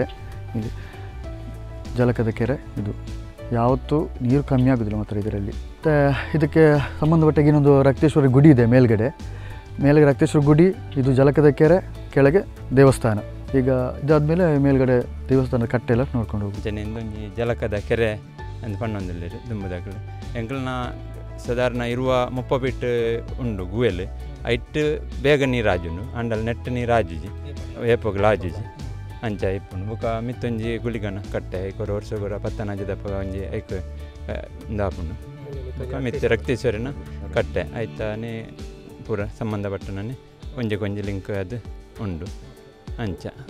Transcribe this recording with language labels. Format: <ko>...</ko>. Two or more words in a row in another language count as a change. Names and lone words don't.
<kn>ಇಲ್ಲಿ ಜಲಕದ ಕೆರೆ ಇದು ಯಾವತ್ತೂ ನೀರು ಕಮ್ಮಿ ಆಗೋದಿಲ್ಲ ಮಾತ್ರ ಇದರಲ್ಲಿ. ಮತ್ತು ಇದಕ್ಕೆ ಸಂಬಂಧಪಟ್ಟ ಇನ್ನೊಂದು raktheshwari ಗುಡಿ ಇದೆ ಮೇಲ್ಗಡೆ raktheshwari ಗುಡಿ, ಇದು ಜಲಕದ ಕೆರೆ, ಕೆಳಗೆ ದೇವಸ್ಥಾನ. ಈಗ ಇದಾದಮೇಲೆ ಮೇಲ್ಗಡೆ ದೇವಸ್ಥಾನದ ಕಟ್ಟೆ ಎಲ್ಲ ನೋಡ್ಕೊಂಡು ಹೋಗಿ</kn> <tcy>ಜನೊಂದು ಜಲಕದ ಕೆರೆ ಅಂತ ಪಣ್ಣೊಂದಿಲ್ಲ ದುಂಬದಾಗಲು ಎಂಕಲ್ನ ಸಾಧಾರಣ ಇರುವ 30 ಫೀಟ್ ಉಂಡು ಗುವೆಲ್ ಐಟ್ ಬೇಗ ನೀರು ಆಜುಂಡು ಅಂಡಲ್ ನೆಟ್ ನೀರು ಆಜುಜಿ ಏಪಗಳು ಆಜುಜಿ ಅಂಚ ಇಪ್ಪುಂಡು ಬೊಕ ಮಿತ್ತೊಂಜಿ ಗುಳಿಗನ ಕಟ್ಟೆ ಐಕೊರ ವರ್ಷಗೊರ ಪತ್ತನಾಜದಪ್ಪ ಒಂಜಿ ಐಕ್ ದಾಪುಂಡು ಬೊಕ ಮಿತ್ತ raktheshwariನ ಕಟ್ಟೆ ಐತಾನೆ ಪೂರ ಸಂಬಂಧಪಟ್ಟನೇ ಒಂಜಿ ಲಿಂಕ್ ಅದು ಉಂಡು ಅಂಚ</tcy>